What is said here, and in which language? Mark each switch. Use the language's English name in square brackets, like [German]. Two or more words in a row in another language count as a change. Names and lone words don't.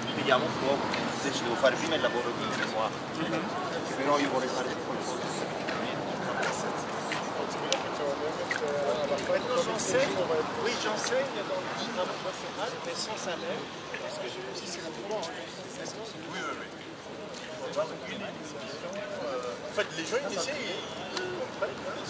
[Italian] vediamo un po', se ci devo fare prima il lavoro di memoir, però io vorrei fare qualcosa. [French] J'enseigne, oui j'enseigne dans le travail national, mais sans salaire, parce que j'ai aussi c'est la droit. Oui, oui, oui. En fait, les gens initiés, ils comprennent ça.